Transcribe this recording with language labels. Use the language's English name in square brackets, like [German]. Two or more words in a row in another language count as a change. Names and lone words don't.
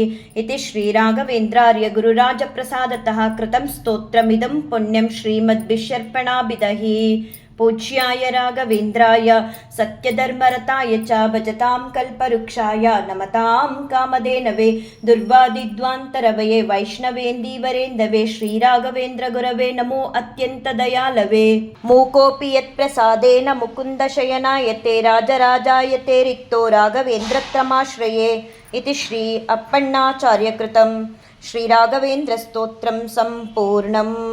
[Sanskrit] ಇತಿ ಶ್ರೀರಾಘವೇಂದ್ರಾರ್ಯ ಗುರುರಾಜ ಪ್ರಸಾದತಃ ಕೃತಂ ಸ್ತೋತ್ರಮಿದಂ ಪುಣ್ಯಂ ಶ್ರೀಮದ್ಭಿಷರ್ಪಣಾಭಿದಹಿ ಪೂಜ್ಯಾಯ ರಾಘವೇಂದ್ರಾಯ ಸತ್ಯಧರ್ಮರತಾಯ ಚ ಭಜತಾಂ ಕಲ್ಪವೃಕ್ಷಾಯ ನಮತಾಂ ಕಾಮಧೇನವೇ ದುರ್ವಾದಿಧ್ವಾಂತರವಯೇ ವೈಷ್ಣವೇಂದೀವರೇಂದವೇ ಶ್ರೀರಾಘವೇಂದ್ರ ಗುರವೇ ನಮೋ ಅತ್ಯಂತ ದಯಾಲವೇ ಮೂಕೋಪಿ ಯತ್ ಪ್ರಸಾದೇನ ಮುಕುಂದ ಶಯನಾಯತೆ ರಾಜರಾಜಾಯತೆ ರಿಕ್ತೋ ರಾಘವೇಂದ್ರತ್ರಮಾಶ್ರಯೇ ಇತಿ ಶ್ರೀ ಅಪ್ಪಣ್ಣಾಚಾರ್ಯ ಕೃತಂ ಶ್ರೀರಾಘವೇಂದ್ರ ಸ್ತೋತ್ರಂ ಸಂಪೂರ್ಣಂ.